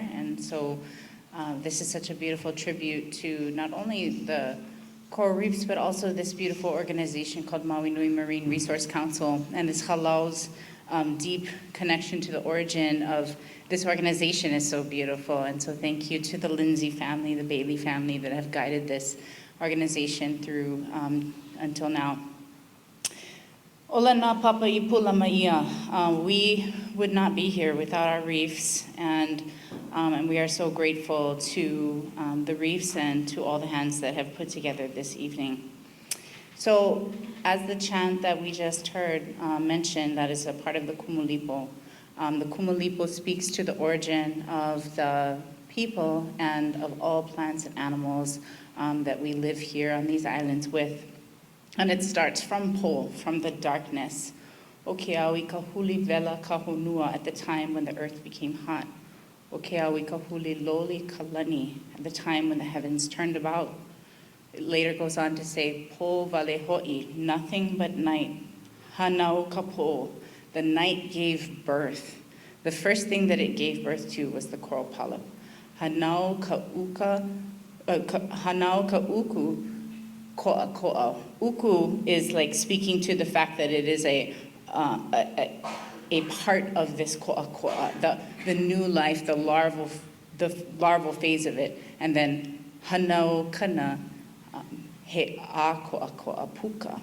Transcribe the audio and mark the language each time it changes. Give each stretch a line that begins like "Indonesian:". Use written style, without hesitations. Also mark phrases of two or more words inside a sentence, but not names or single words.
English: And so this is such a beautiful tribute to not only the coral reefs, but also this beautiful organization called Maui Nui Marine Resource Council, and this halau's deep connection to the origin of this organization is so beautiful. And so thank you to the Lindsay family, the Bailey family that have guided this organization through until now.
Hawaiian: Ola nā papa I Pūlama ia.
English: We would not be here without our reefs, and we are so grateful to the reefs and to all the hands that have put together this evening. So, as the chant that we just heard mentioned, that is a part of the Kumulipo. The Kumulipo speaks to the origin of the people and of all plants and animals that we live here on these islands with. And it starts from Po, from the darkness.
Hawaiian: O ke au I ka huli vela ka honua,
English: at the time when the earth became hot.
Hawaiian: o ke au I ka huliloli ka lani,
English: at the time when the heavens turned about. It later goes on to say,
Hawaiian: po vale ho'i,
English: nothing but night.
Hawaiian: Hanau ka po,
English: the night gave birth. The first thing that it gave birth to was the coral polyp.
Hawaiian: Hanau ka uku ko'a ko'a.
English: Uku is like speaking to the fact that it is a part of this ko'a ko'a, the new life, the larval phase of it.
Hawaiian: And then hanau kana he a ko'a ko'a puka.